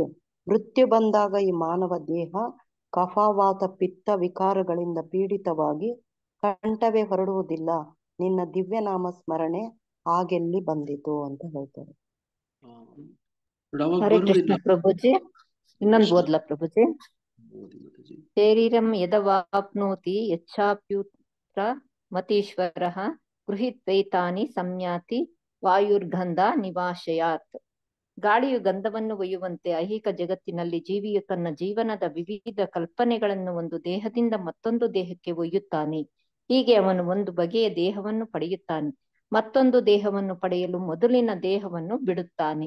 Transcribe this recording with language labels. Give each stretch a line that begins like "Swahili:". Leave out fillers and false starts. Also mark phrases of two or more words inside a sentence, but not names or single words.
Kannada: ಮೃತ್ಯು ಬಂದಾಗ ಈ ಮಾನವ ದೇಹ ಕಫವಾತ ಪಿತ್ತ ವಿಕಾರಗಳಿಂದ ಪೀಡಿತವಾಗಿ ಕಂಠವೇ ಹೊರಡುವುದಿಲ್ಲ. ನಿನ್ನ ದಿವ್ಯನಾಮ ಸ್ಮರಣೆ ಆಗೆಲ್ಲಿ ಬಂದಿತು ಅಂತ ಹೇಳ್ತಾರೆ. ಹರೇ ಕೃಷ್ಣ ಪ್ರಭುಜಿ. ಇನ್ನೊಂದು ಓದ್ಲ ಪ್ರಭುಜಿ?
Sanskrit: ಶರೀರಂ ಯದವಾಪ್ನೋತಿ ಯಚ್ಚಾಪ್ಯುತ್ರ ಮತೀಶ್ವರಃ ಗೃಹೀತ್ವೈತಾನಿ ಸಂಯಾತಿ ವಾಯುರ್ಗಂಧ ನಿವಾಶಯಾತ್.
Kannada: ಗಾಳಿಯು ಗಂಧವನ್ನು ಒಯ್ಯುವಂತೆ ಐಹಿಕ ಜಗತ್ತಿನಲ್ಲಿ ಜೀವಿಯು ತನ್ನ ಜೀವನದ ವಿವಿಧ ಕಲ್ಪನೆಗಳನ್ನು ಒಂದು ದೇಹದಿಂದ ಮತ್ತೊಂದು ದೇಹಕ್ಕೆ ಒಯ್ಯುತ್ತಾನೆ. ಹೀಗೆ ಅವನು ಒಂದು ಬಗೆಯ ದೇಹವನ್ನು ಪಡೆಯುತ್ತಾನೆ, ಮತ್ತೊಂದು ದೇಹವನ್ನು ಪಡೆಯಲು ಮೊದಲಿನ ದೇಹವನ್ನು ಬಿಡುತ್ತಾನೆ.